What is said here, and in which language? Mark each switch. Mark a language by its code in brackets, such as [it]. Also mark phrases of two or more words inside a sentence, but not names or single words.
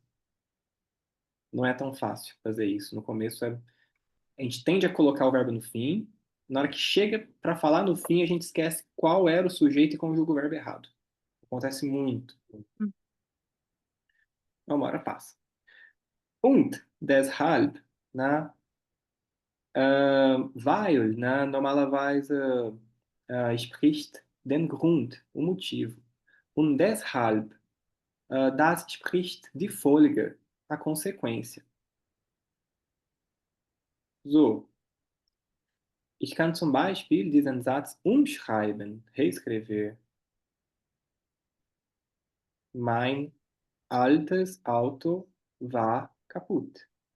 [pt] Não é tão fácil fazer isso. No começo, a gente tende a colocar o verbo no fim. Na hora que chega para falar no fim, a gente esquece qual era o sujeito e conjuga o verbo errado. Acontece muito. Uma hora passa. [de] Und deshalb, na weil, né, normalerweise spricht den Grund, [pt] o motivo. [de] Und deshalb, das spricht die Folge, [pt] a consequência. [de] So, ich kann zum Beispiel diesen Satz umschreiben, reescrever. Mein altes Auto war kaputt.